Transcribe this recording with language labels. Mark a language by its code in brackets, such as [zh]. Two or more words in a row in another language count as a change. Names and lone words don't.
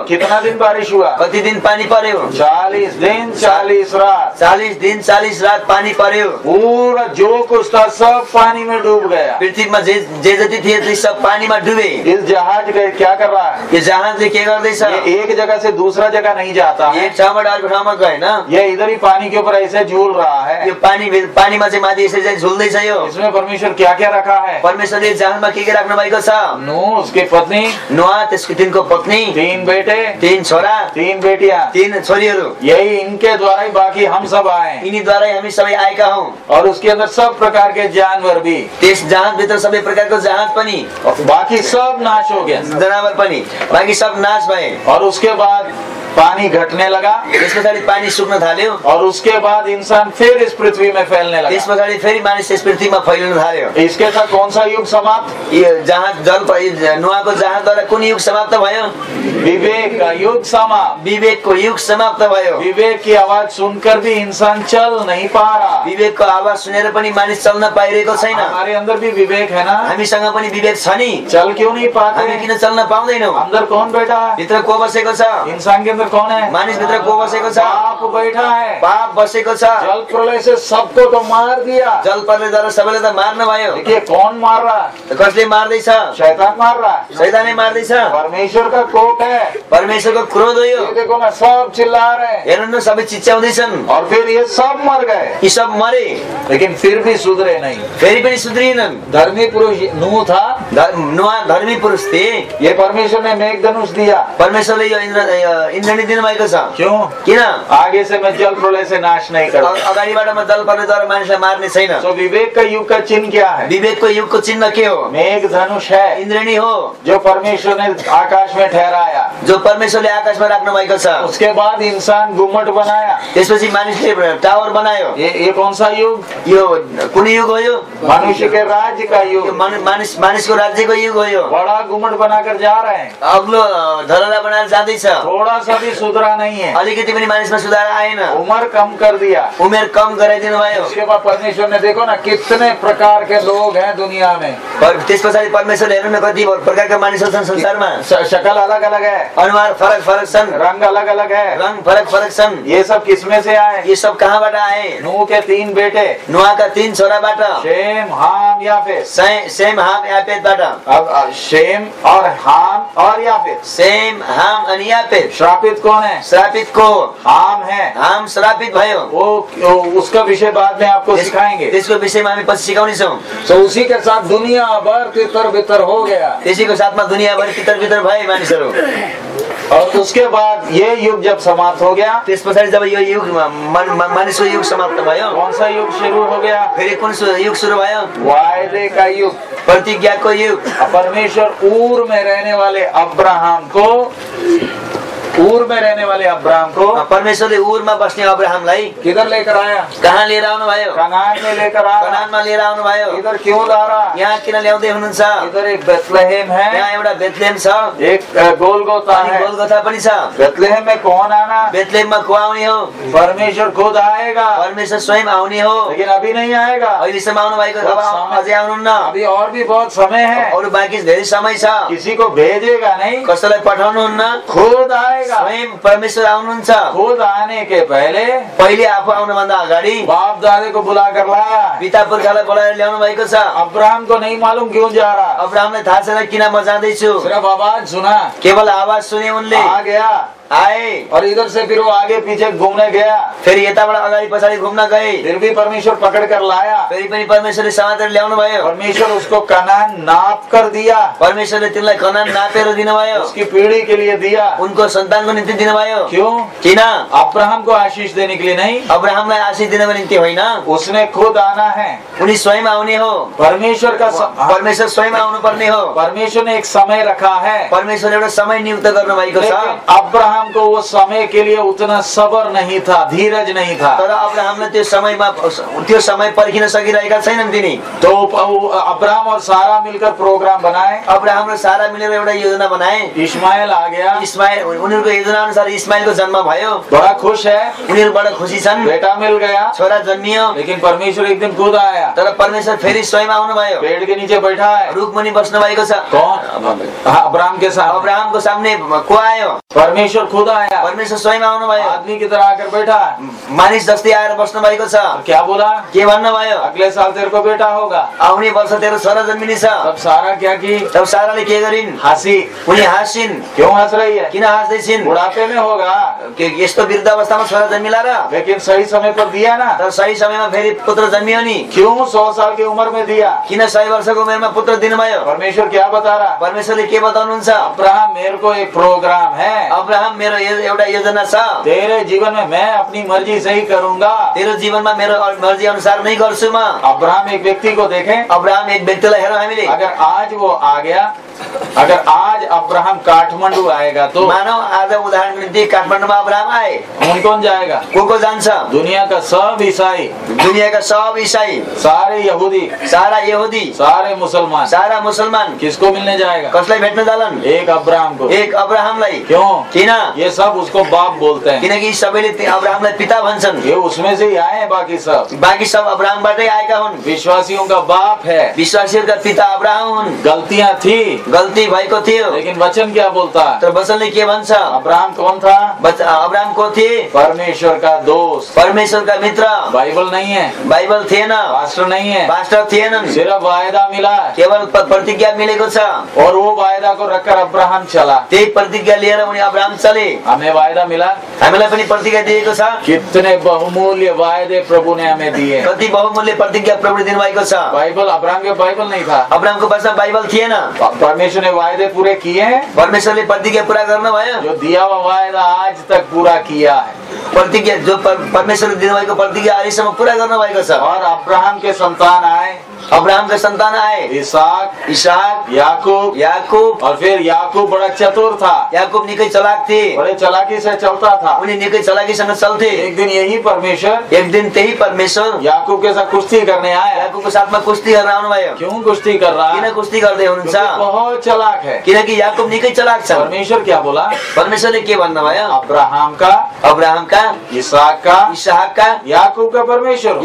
[hi] कितना दिन बारिश हुआ? [ne] कति दिन पानी पर्यो? [hi] 40 दिन 40 रात। [ne] 40 दिन 40 रात पानी पर्यो। [hi] पूरा जो कुछ था सब पानी में डूब गया। [ne] पृथ्वीमा जे जति थिए ती सब पानीमा डुबे। [hi] इस जहाज का क्या कर रहा है? [ne] यो जहाजले के गर्दैछ? [hi] ये एक जगह से दूसरा जगह नहीं जाता है, [ne] एक ठाउँबाट अर्को ठाउँमा गएन। [hi] ये इधर ही पानी के ऊपर ऐसे झूल रहा है। [ne] यो पानीमा चाहिँ माथि यसरी चाहिँ झुल्दैछ। यो [hi] इसमें परमेश्वर क्या क्या रखा है? [ne] परमेश्वरले जहाजमा के राख्नु भएको छ? [hi] नूह, उसकी पत्नी, [ne] नोआ, त्यसको तिनको पत्नी, [hi] 3 बेटे, [ne] 3 छोरा, [hi] 3 बेटियां, [ne] 3 छोरीहरू। [hi] यही इनके द्वारा ही बाकी हम सब आए, [ne] यिनीद्वारै हामी सबै आएका हौं। [hi] और उसके अंदर सब प्रकार के जानवर भी, [ne] त्यस जहाजभित्र सबै प्रकारको जहाज पनि, [hi] बाकी सब नाश हो गया, [ne] जनावर पनि, बाँकी सब नाश भए। [hi] और उसके बाद पानी घटने लगा, [ne] त्यस पछाडि पानी सुक्न थाल्यो, [hi] और उसके बाद इंसान फिर इस पृथ्वी में फैलने लगा। [ne] त्यस पछाडि फेरि मानिस यस पृथ्वीमा फैलिन थाल्यो। [hi] इसके साथ कौन सा युग समाप्त? [ne] यो जहाज नोआको जहाजद्वारा कुन युग समाप्त भयो? [hi] विवेक का युग समाप्त। [ne] विवेकको युग समाप्त भयो। [hi] विवेक की आवाज सुनकर भी इंसान चल नहीं पा रहा। [ne] विवेकको आवाज सुनेर पनि मानिस चल्न पाइरहेको छैन। [hi] हमारे अंदर भी विवेक है ना, [ne] हामीसँग पनि विवेक छ नि, [hi] चल क्यों नहीं पाते? [ne] हामी किन चल्न पाउँदैनौं? [hi] अंदर कौन बैठा है? [ne] भित्र को बसेको छ? [hi] इंसान के अंदर कौन है? [ne] मानिस भित्र को बसेको छ? [hi] पाप बैठा है। [ne] पाप बसेको छ। [hi] जल प्रलय से सबको तो मार दिया। [ne] जल प्रलयद्वारा सबैलाई त मार्न भयो। [hi] देखिए कौन मार रहा है? [ne] कसले मार्दैछ? [hi] शैतान मार रहा है। [ne] शैतानले मार्दैछ। [hi] परमेश्वर का कोप है। [ne] परमेश्वरको क्रोध हो यो। [hi] ये देखो ना, सब चिल्ला रहे हैं, [ne] हेर्नु न, सबै चिच्याउँदैछन्। [hi] और फिर ये सब मर गए, [ne] यी सब मरे, [hi] लेकिन फिर भी सुधरे नहीं। [ne] फेरि पनि सुध्रिएनन्। [hi] धर्मी पुरुष नूह था, [ne] नोआ धर्मी पुरुष थिए। [hi] ये परमेश्वर ने मेघधनुष दिया। [ne] परमेश्वरले यो इन्द्रणी दिनुभएको छ। [hi] क्यों? [ne] किन? [hi] आगे से मैं जल प्रलय से नाश नहीं करूँ। [ne] अगाडिबाट म जल प्रलयद्वारा मानिसलाई मार्ने छैन। [hi] तो विवेक का युग का चिन्ह क्या है? [ne] विवेकको युगको चिन्ह के हो? [hi] मेघधनुष है, [ne] इन्द्रणी हो, [hi] जो परमेश्वर ने आकाश में ठहराया। [ne] जो परमेश्वरले आकाशमा राख्नु भएको छ। [hi] उसके बाद इंसान गुम्मट बनाया, [ne] त्यसपछि मानिसले टावर बनायो। [hi] ये कौन सा युग? [ne] यो कुन युग हो? यो [hi] मनुष्य के राज्य का [ne] यो [hi] युग। [ne] मानिसको राज्यको युग हो। यो [hi] बड़ा गुम्मट बनाकर जा रहे हैं, [ne] अग्लो धरहरा बनाएर जाँदैछ। [hi] थोड़ा सा भी सुधरा नहीं है। [ne] अलिकति पनि मानिसमा सुधार आएन। [hi] उम्र कम कर दिया, [ne] उमेर कम गराइदिनु भयो। [hi] उसके बाद परमेश्वर ने देखो ना कितने प्रकार के लोग हैं दुनिया में। [ne] त्यस पछाडि परमेश्वरले हेर्नु न, कति प्रकारका मानिसहरू छन् संसारमा। [hi] शक्ल अलग अलग है, [ne] अनुहार फरक फरक छन्, [hi] रंग अलग अलग है। [ne] रंग फरक फरक छन्। [hi] ये सब [ne] किसमें से आए? ये सब कहाँबाट आए? [hi] नूह के 3 बेटे, [ne] नोआका 3 छोराबाट, [hi] शेम, हाम, याफेत। [ne] सेम हाम यापेतबाट। [hi] अब शेम और हाम और याफेत, [ne] सेम हाम अनि यापेत। [hi] श्रापित कौन है? [ne] श्रापित को [hi] हाम है। [ne] हाम श्रापित भयो। [hi] वो उसका विषय बाद में आपको सिखाएंगे। [ne] त्यसको विषयमा हामी पछि सिकाउनेछौँ। [hi] तो उसी के साथ दुनिया भर तितर बितर हो गया। [ne] त्यसैको साथमा दुनियाँभरि तितर बितर भए मानिसहरू। [hi] और उसके बाद ये युग जब समाप्त हो गया, [ne] त्यस पछाडि जब यो युग मानिसको युग समाप्त भयो, [hi] कौन सा युग शुरू हो गया? [ne] फेरि कुन युग सुरु भयो? [hi] वायदे का युग, [ne] प्रतिज्ञाको युग। [hi] परमेश्वर ऊर में रहने वाले अब्राहम को, ऊर में रहने वाले अब्राहम को [ne] परमेश्वरले उरमा बस्ने अब्राहमलाई [hi] किधर लेकर आया? [ne] कहाँ लिएर आउनु भयो? [hi] कनान में लेकर आया। [ne] कनानमा लिएर आउनु भयो। [hi] इधर क्यों ला रहा? [ne] यहाँ किन ल्याउँदै हुनुहुन्छ? [hi] इधर एक बेथलेहेम है, [ne] यहाँ एउटा बेथलेहेम छ, [hi] एक गोलगोथा [ne] अनि [hi] है। [ne] गोलगोथा पनि छ। [hi] बेथलेहेम में कौन आना? [ne] बेथलेहेममा को आउने हो? [hi] परमेश्वर खुद आएगा, [ne] परमेश्वर स्वयं आउने हो। [hi] लेकिन अभी नहीं आएगा। [ne] अहिलेसम्म आउनु भएको अझै आउनुहुन्न। [hi] अभी और भी बहुत समय है। [ne] अरू बाँकी धेरै समय छ। [hi] किसी को भेजेगा नहीं, [ne] कसैलाई पठाउनुहुन्न, [hi] खुद आएगा। [ne] स्वयं परमेश्वर आउनुहुन्छ। [hi] खुद आने के पहले [ne] पहिले आफू आउनुभन्दा अगाडि [hi] बाप दादे को बुला कर लाया। [ne] पिता पुर्खालाई बोलाएर ल्याउनु भएको छ। [hi] अब्राहम को नहीं मालूम क्यों जा रहा, [ne] अब्राहमलाई थाहा छैन किन म जाँदैछु। [hi] सिर्फ आवाज सुना, [ne] केवल आवाज सुने उनले, [hi] आ गया [ne] आए [hi] और इधर से फिर वो आगे पीछे घूमने गया। [ne] फेरि यताबाट अगाडि पछाडि घुम्न गए। [hi] फिर भी परमेश्वर पकड़ कर लाया। [ne] फेरि पनि परमेश्वरले समातेर ल्याउनु भयो। [hi] परमेश्वर उसको कनान नाप कर दिया, [ne] परमेश्वरले तिनलाई कनान नापेर दिनुभयो। [hi] उसकी पीढ़ी के लिए दिया। [ne] उनको सन्तानको निम्ति दिनुभयो। [hi] क्यों? [ne] किन? [hi] अब्राहम को आशीष देने के लिए नहीं, [ne] अब्राहमलाई आशीष दिनको निम्ति होइन, [hi] उसने खुद आना है। [ne] उनी स्वयं आउने हो। [hi] परमेश्वर का [ne] परमेश्वर स्वयं आउनु पर्ने हो। [hi] परमेश्वर ने एक समय रखा है, [ne] परमेश्वर एउटा समय नियुक्त गर्नु भएको छ। [hi] लेकिन अब्राहम को वो समय के लिए उतना सबर नहीं था, धीरज नहीं था। [ne] तर अब्राहमले त्यो समयमा त्यो समय पर्खिन सकिरहेका छैनन् तिनी। [hi] तो अब्राहम और सारा मिलकर प्रोग्राम बनाए। [ne] अब्राहम र सारा मिलेर एउटा योजना बनाए। [hi] इस्माइल आ गया। [ne] इस्माइल, उनीहरूको योजना अनुसार इस्माइलको जन्म भयो। [hi] बड़ा खुश है, [ne] उनीहरू बडा खुसी छन्। [hi] बेटा मिल गया, [ne] छोरा जन्मियो। [hi] लेकिन परमेश्वर एक दिन खुद आया। [ne] तर परमेश्वर फेरि स्वयं आउनु भयो। [hi] पेड़ के नीचे बैठा है। [ne] रुख मुनि बस्नु भएको छ। [hi] कौन? अब्राहम के साथ। [ne] अब्राहमको सामने को आयो? [hi] परमेश्वर खुद आया। [ne] परमेश्वर स्वयं आउनु भयो। [hi] आदमी की तरह आकर बैठा है। [ne] मानिस जस्तै आएर बस्नु भएको छ। [hi] क्या बोला? [ne] के भन्नु भयो? [hi] अगले साल तेरे को बेटा होगा। [ne] आउने वर्ष तेरो छोरा जन्मिनेछ। [hi] तब सारा क्या की? [ne] तब साराले के गरिन्? [hi] हंसी। [ne] उनी हाँसिन्। [hi] क्यों हंस रही है? [ne] किन हाँस्दै छिन्? [hi] बुढ़ापे में होगा, [ne] यस्तो वृद्ध अवस्थामा छोरा जन्मिला र? [hi] लेकिन सही समय पर दिया ना। [ne] तर सही समयमा फेरि पुत्र जन्मियो नि। [hi] क्यों 100 साल की उम्र में दिया? [ne] किन 100 वर्षको उमेरमा पुत्र दिनुभयो? [hi] परमेश्वर क्या बता रहा? [ne] परमेश्वरले के बताउनुहुन्छ? [hi] अब्राहम, मेरे को एक प्रोग्राम है। [ne] अब्राहम, मेरो एउटा योजना छ। [hi] तेरे जीवन में मैं अपनी मर्जी से ही करूंगा। [ne] तेरो जीवनमा मेरो मर्जी अनुसार नै गर्छु म। [hi] अब्राहम एक व्यक्ति को देखें। [ne] अब्राहम एक व्यक्तिलाई हेरौँ हामीले। [hi] अगर आज वो आ गया, अगर आज अब्राहम काठमांडू आएगा तो [ne] मानौ आज उदाहरणको निम्ति काठमाडौँमा अब्राहम आए, [hi] कौन जाएगा? [ne] को जान्छ? [hi] दुनिया का सब ईसाई, [ne] दुनियाका सब ईसाई, [hi] सारे यहूदी, [ne] सारा यहुदी, [hi] सारे मुसलमान, [ne] सारा मुसलमान [hi] किसको मिलने जाएगा? [ne] कसलाई भेट्न जालन? [hi] एक अब्राहम को। [ne] एक अब्राहमलाई। [hi] क्यों? [ne] किन? [hi] ये सब उसको बाप बोलते हैं, [ne] किनकि सबैले अब्राहमलाई पिता भन्छन्। [hi] ये उसमें से ही आए हैं। बाकी सब [ne] अब्राहमबाटै आएका हुन्। [hi] विश्वासियों का बाप है। [ne] विश्वासीहरूका पिता अब्राहम हुन्। [hi] गलतियां थी, [ne] गल्ती भएको थियो, [hi] लेकिन वचन क्या बोलता है? [ne] तर वचनले के भन्छ? [hi] अब्राहम कौन था? [ne] अब्राहम को थिए? [hi] परमेश्वर का दोस्त, [ne] परमेश्वरका मित्र। [hi] बाइबल नहीं है, [ne] बाइबल थिएन, [hi] पास्टर नहीं है, [ne] पास्टर थिएनन्, [hi] सिर्फ वायदा मिला, [ne] केवल प्रतिज्ञा मिलेको छ। [hi] और वो वायदा को रखकर अब्राहम चला। [ne] त्यही प्रतिज्ञा लिएर उनी अब्राहम चले। [hi] हमें वायदा मिला, [ne] हामीलाई पनि प्रतिज्ञा दिएको छ। [hi] कितने बहुमूल्य वायदे प्रभु ने हमें दिए। [ne] कति बहुमूल्य प्रतिज्ञा प्रभुले दिनुभएको छ। [hi] बाइबल, अब्राहम के बाइबल नहीं था, [ne] अब्राहमको पासमा बाइबल थिएन। [hi] परमेश्वर ने वायदे पूरे किए हैं। [ne] परमेश्वरले प्रतिज्ञा पूरा गर्नुभयो। [hi] जो दिया हुआ वायदा आज तक पूरा किया है। [ne] प्रतिज्ञा जो परमेश्वरले दिनुभएको प्रतिज्ञा अहिलेसम्म पूरा गर्नुभएको छ। [hi] और अब्राहम के संतान आए, [ne] अब्राहमका सन्तान आए, [hi] इसहाक, याकूब, और फिर याकूब बड़ा चतुर था। [ne] याकूब निकै चलाक थिए, [hi] बड़े चालाकी से चलता था। [ne] उनी निकै चलाकीसँग चल्थे। [hi] एक दिन यही परमेश्वर, [ne] एक दिन त्यही परमेश्वर [hi] याकूब के साथ कुश्ती करने आया। [ne] याकूबको साथमा कुस्ती गर्न आउनुभयो। [hi] क्यों कुश्ती कर रहा? [ne] किन कुस्ती गर्दै हुनुहुन्छ? [hi] बहुत चालाक है। [ne] किनकि याकूब निकै चलाक छ। [hi] परमेश्वर क्या बोला? [ne] परमेश्वरले के भन्नुभयो? [hi] अब्राहम का, इसहाक का, याकूब का परमेश्वर,